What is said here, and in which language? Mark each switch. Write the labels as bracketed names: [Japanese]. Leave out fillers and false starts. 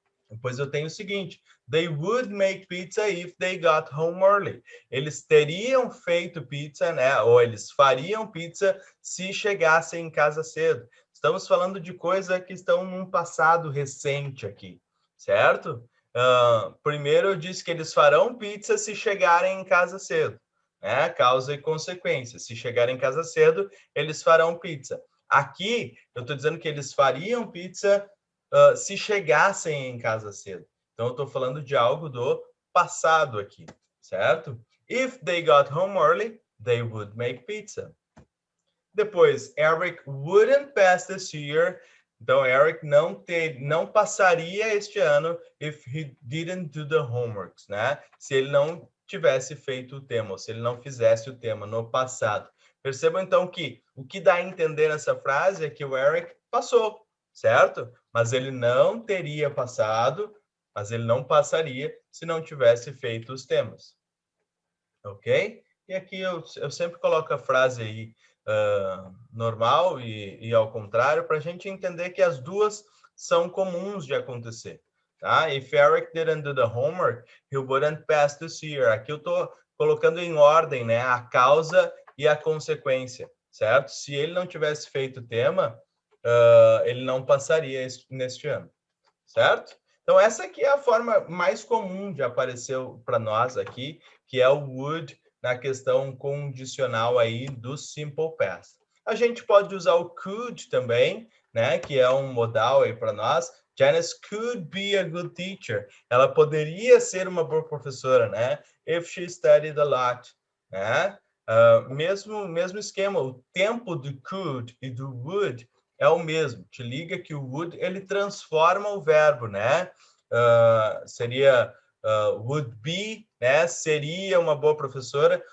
[Portuguese] Depois eu tenho o seguinte, [English] they would make pizza if they got home early. [Portuguese] Eles teriam feito pizza, né? Ou eles fariam pizza se chegassem em casa cedo. Estamos falando de coisas que estão num passado recente aqui, certo? Primeiro eu disse que eles farão pizza se chegarem em casa cedo, né? Causa e consequência. Se chegarem em casa cedo, eles farão pizza. Aqui eu estou dizendo que eles fariam pizza se chegassem em casa cedo. Então, eu estou falando de algo do passado aqui, certo? [English] If they got home early, they would make pizza. Depois, Eric wouldn't pass this year. [Portuguese] Então, Eric não passaria este ano [English] if he didn't do the homeworks, [Portuguese] né? Se ele não tivesse feito o tema, ou se ele não fizesse o tema no passado. Percebam, então, que o que dá a entender nessa frase é que o Eric passou, certo? Mas ele não teria passado, mas ele não passaria se não tivesse feito os temas. Ok? E aqui eu sempre coloco a frase aí normal e ao contrário, para a gente entender que as duas são comuns de acontecer. Tá? [English] If Eric didn't do the homework, he wouldn't pass this year. [Portuguese] Aqui eu estou colocando em ordem, né, a causa e a consequência, certo? Se ele não tivesse feito o tema, ele não passaria neste ano, certo? Então, essa aqui é a forma mais comum de aparecer para nós aqui, que é o would na questão condicional aí do simple past. A gente pode usar o could também, né, que é um modal aí para nós. [English] Janice could be a good teacher. [Portuguese] Ela poderia ser uma boa professora, né? [English] If she studied a lot, [Portuguese] né? Mesmo esquema, o tempo do could e do would é o mesmo. Te liga que o would, ele transforma o verbo, né? Seria would be, né? Seria uma boa professora.